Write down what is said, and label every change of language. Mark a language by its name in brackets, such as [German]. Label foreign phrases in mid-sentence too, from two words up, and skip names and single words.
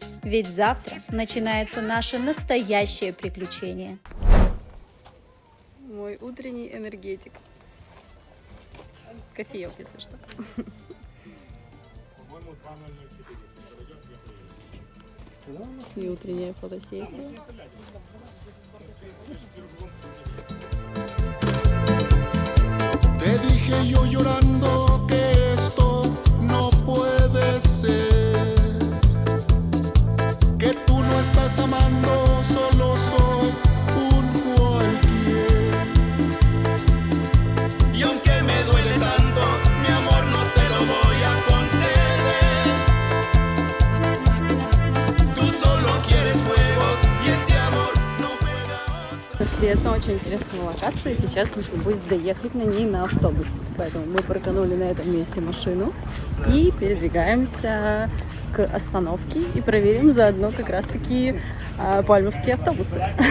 [Russian] Ведь завтра начинается наше настоящее приключение. Мой утренний энергетик. Кофеек, если что. И утренняя фотосессия. [Spanish] Te dije yo llorando que esto no puede ser, que tú no estás amando, solo soy un cualquiera. Y aunque me duele tanto, mi amor, no te lo voy a conceder. Tú solo quieres juegos y este amor no juega otra. [Russian] Нашли одну очень интересную локацию, и сейчас нужно будет доехать на ней на автобусе. Поэтому мы парканули на этом месте машину и передвигаемся к остановке и проверим заодно как раз таки пальмовские автобусы.